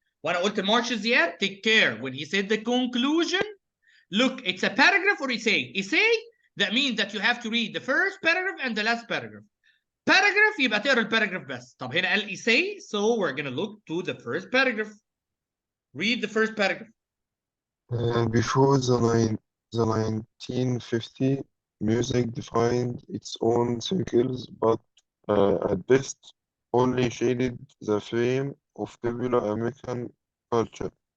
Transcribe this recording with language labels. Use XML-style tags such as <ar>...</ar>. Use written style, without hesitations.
<ar>وانا قلت لمارش زياد</ar> <en>take care when he said the conclusion. Look, it's a paragraph or essay. Essay that means that you have to read the first paragraph and the last paragraph.</en> <ar>Paragraph يبقى تقرا الباراجراف بس. طب هنا قال</ar> <en>essay so we're gonna look to the first paragraph. Read the first paragraph. Before the 1950, music defined its own circles, but at best only shaded the frame of popular American culture.</en>